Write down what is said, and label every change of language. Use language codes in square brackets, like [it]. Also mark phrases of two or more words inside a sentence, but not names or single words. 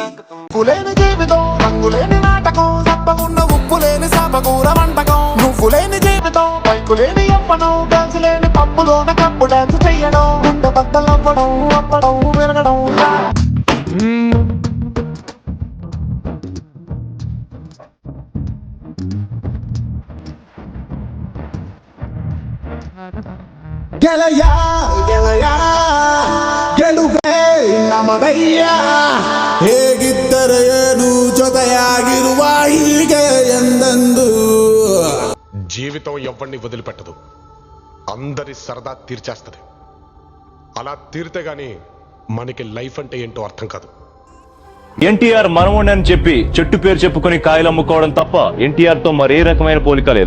[te] పులేని జీవితం రంగులేని నాటకం సప్పగున్న ఉప్పులేని సాపకూర వంటకం నువ్వు లేని జీవితం పైకులేని అప్పడం డాన్స్ లేని పప్పులోన కప్పు డాన్స్ చెయ్యడం గుండె బద్దలవ్వడం అప్పడం విరగడం. [kn] ಗೆಳೆಯ ಗೆಳೆಯ ಗೆಲುವೇ ನಮದಯ್ಯ ಹೇಗಿದ್ದರೆ ಏನು ಜೊತೆಯಾಗಿರುವ ಹೀಗೆ ಎಂದೆಂದು. [te] జీవితం ఎవరిని వదిలిపెట్టదు, అందరి సరదా తీర్చేస్తుంది. అలా తీరితే గాని మనకి లైఫ్ అంటే ఏంటో అర్థం కాదు. ఎన్టీఆర్ మనవణ్ణి అని చెప్పి చెట్టు పేరు చెప్పుకుని కాయలు అమ్ముకోవడం తప్ప ఎన్టీఆర్ తో మరే రకమైన పోలిక లేదు.